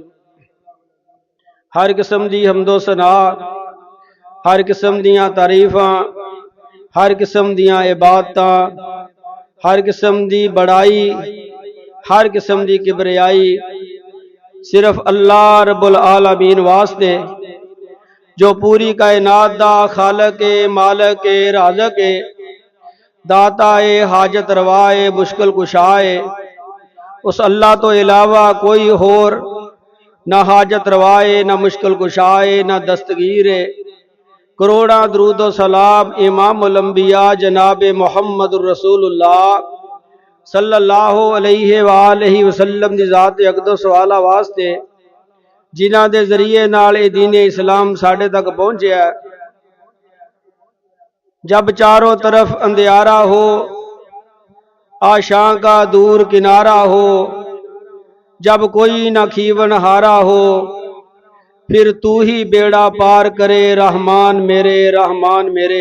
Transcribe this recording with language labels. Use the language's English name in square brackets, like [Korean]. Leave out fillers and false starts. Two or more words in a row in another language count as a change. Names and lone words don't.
[Punjabi] ہر قسم دی حمد و ثنا، ہر قسم دیاں تعریفاں، ہر قسم دیاں عبادتاں، ہر قسم دی بڑائی، ہر قسم دی کبریائی صرف اللہ [Arabic] رب العالمين [Punjabi] واسطے، جو پوری کائنات دا خالق ہے، مالک ہے، رازق ہے، داتا ہے، حاجت روا ہے، مشکل کشا ہے. اس اللہ تو علاوہ کوئی ہور نہ حاجت روائے، نہ مشکل کشائے، نہ دستگیر ہے. کروڑاں درود سلام [Arabic] إمام الأنبياء [Punjabi] جناب محمد رسول اللہ [Arabic] صلى الله عليه وسلم [Punjabi] دی ذات اقدس والا واسطے، جنہاں دے ذریعے نال اے دین اسلام ساڈے تک پہنچا. [Urdu] جب چاروں طرف اندھیارا ہو، آشاں کا دور کنارا ہو، جب کوئی نہ کھیون ہارا ہو، پھر تو ہی بیڑا پار کرے رحمان میرے، رحمان میرے.